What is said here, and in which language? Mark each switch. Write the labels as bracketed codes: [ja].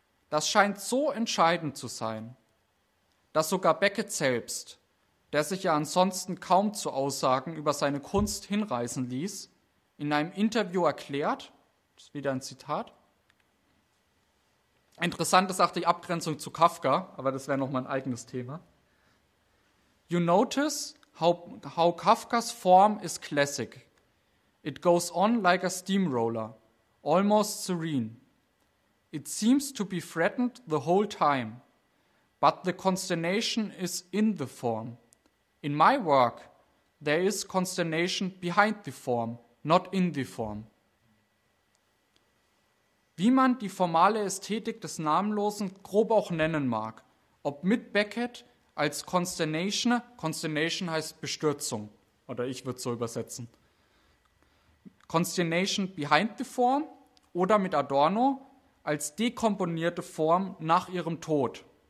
[de] Das scheint so entscheidend zu sein, dass sogar Beckett selbst, der sich ja ansonsten kaum zu Aussagen über seine Kunst hinreißen ließ, in einem Interview erklärt, das ist wieder ein Zitat, interessant ist auch die Abgrenzung zu Kafka, aber das wäre nochmal ein eigenes Thema. [en] You notice how Kafka's form is classic. It goes on like a steamroller, almost serene. It seems to be threatened the whole time, but the consternation is in the form. In my work, there is consternation behind the form, not in the form. [de] Wie man die formale Ästhetik des Namenlosen grob auch nennen mag, ob mit Beckett als Consternation heißt Bestürzung, oder ich würde es so übersetzen, [en] Consternation behind the form [de] oder mit Adorno als dekomponierte Form nach ihrem Tod.